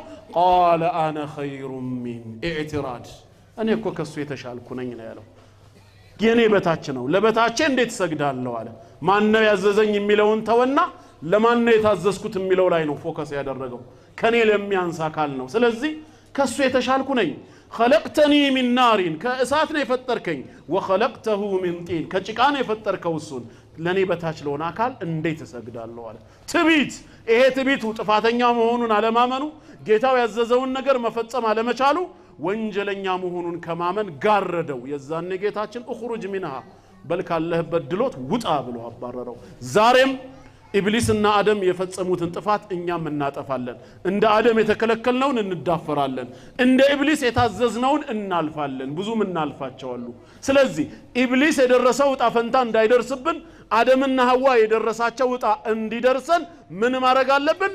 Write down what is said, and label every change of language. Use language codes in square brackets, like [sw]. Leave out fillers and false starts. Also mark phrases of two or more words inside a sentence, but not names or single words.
[ar] قال أنا خير من اعتراض፣ [am] እኔ እኮ ከሱ የተሻልኩ ነኝ ነው ያለው። የኔ በታች ነው፣ ለበታቼ እንዴት ሰግዳለሁ አለ። ማን ነው ያዘዘኝ የሚለውን ተወና ለማን ነው የታዘዝኩት የሚለው ላይ ነው ፎከስ ያደረገው። ከኔ ለሚያንስ አካል ነው። ስለዚህ ከሱ የተሻልኩ ነኝ። [ar] خلقتني من نار كأسات [am] ነው የፈጠርከኝ [ar] وخلقته من طين [am] ከጭቃ ነው የፈጠርከው እሱን ለኔ በታች ለሆነ አካል እንዴት እሰግዳለሁ አለ። ትቢት፣ ይሄ ትቢቱ ጥፋተኛ መሆኑን አለማመኑ፣ ጌታው ያዘዘውን ነገር መፈጸም አለመቻሉ ወንጀለኛ መሆኑን ከማመን ጋረደው። የዛኔ ጌታችን [ar] اخرج منها [am] በል ካለህበት ድሎት ውጣ ብሎ አባረረው። ዛሬም ኢብሊስና አደም የፈጸሙትን ጥፋት እኛም እናጠፋለን። እንደ አደም የተከለከልነውን እንዳፈራለን፣ እንደ ኢብሊስ የታዘዝነውን እናልፋለን። ብዙም እናልፋቸዋሉ። ስለዚህ ኢብሊስ የደረሰው ዕጣ ፈንታ እንዳይደርስብን አደምና ሐዋ የደረሳቸው ዕጣ እንዲደርሰን ምን ማድረግ አለብን?